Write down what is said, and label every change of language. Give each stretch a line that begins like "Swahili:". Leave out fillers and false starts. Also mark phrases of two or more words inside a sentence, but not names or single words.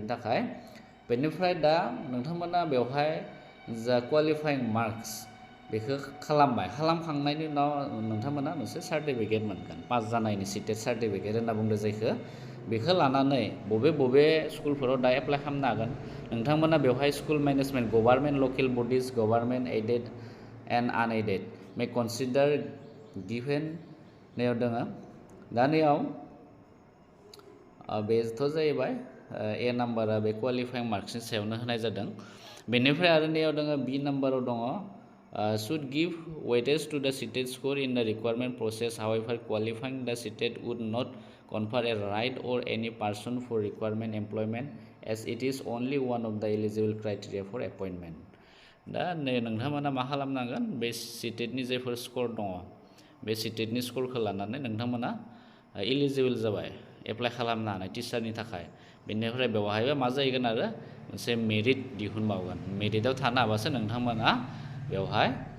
Bodo: थाखाय बेनिफ्राय दा नोंथांमोना बेवहाय जा
English: qualifying marks
Bodo: बेखौ खालामखांनायनि उनाव नोंथांमोना मोनसे सार्टिफिकेट मोनगोन पास जानायनि CTET सार्टिफिकेट होनना बुंदों जायखौ बेखौ लानानै बबे स्कुलफोराव दा एप्लाइ खालामनो हागोन नोंथांमोना बेवहाय
English: school management government local bodies government aided and unaided may consider given
Bodo: नैयाव दङ दा नैयाव बेथ' जाहैबाय ए नाम्बारा बे
English: qualifying marksनि
Bodo: सायावनो होनाय जादों बेनिफ्राय आरो नैयाव दङ बि नाम्बाराव दङ
English: should give weightage to the CTET score in the requirement process. However, qualifying the CTET would not confer a right or any person for requirement employment as it is only one of the eligible criteria for appointment.
Bodo: दा नै नोंथांमोना मा खालामनांगोन बे CTET नि जायफोर स्कर दङ बे CTET नि स्करखौ लानानै नोंथांमोना इलिजिबल जाबाय एप्लाइ खालामनो हानाय टिचारनि थाखाय बेनिफ्राय बेवहायबो मा जाहैगोन आरो मोनसे मेरिट दिहुनबावगोन मेरिटआव थानो हाबासो नोंथांमोना बेवहाय